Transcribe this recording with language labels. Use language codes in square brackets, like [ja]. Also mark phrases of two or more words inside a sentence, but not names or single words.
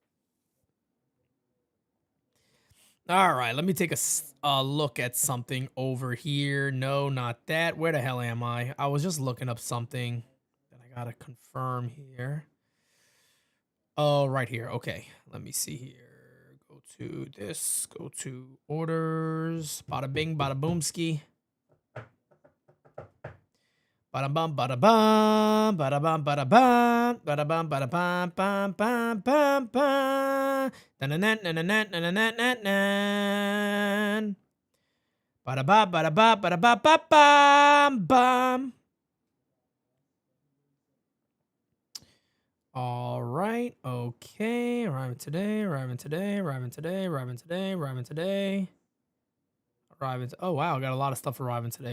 [en] All right, let me take a look at something over here. No, not that. Where the hell am I? I was just looking up something that I gotta confirm here. Oh, right here. Okay, let me see here. Go to this. Go to orders. Bada bing, bada boomski. Bada bum, bada bum, bada bum, bada bum, bada bum, bada bum, bum, bum, bum, bum. Bada ba, bada ba, bada ba, ba, bum, bum. All right. Okay. Arriving today. Arriving today. Arriving today. Arriving today. Arriving today. Arriving. Oh wow, got a lot of stuff arriving today.